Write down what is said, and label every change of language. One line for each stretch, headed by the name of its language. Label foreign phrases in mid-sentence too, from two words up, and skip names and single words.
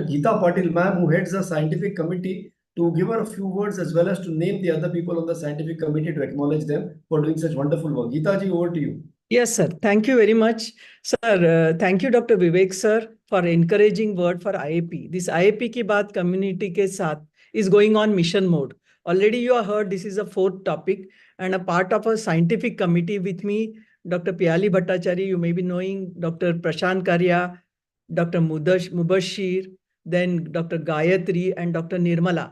English: Geeta Patil ma'am, who heads the scientific committee, to give her a few words as well as to name the other people on the scientific committee to acknowledge them for doing such wonderful work. Geeta ji, over to you. Yes, sir. Thank you very much. Sir, thank you, Dr. Vivek, sir, for encouraging word for IAP. This IAP ki baat community ke saath is going on mission mode. Already you have heard this is a fourth topic and a part of a scientific committee with me, Dr. Piyali Bhattacharya, you may be knowing, Dr. Prashant Karya, Dr. Mubashir, then Dr. Gayatri and Dr. Nirmala.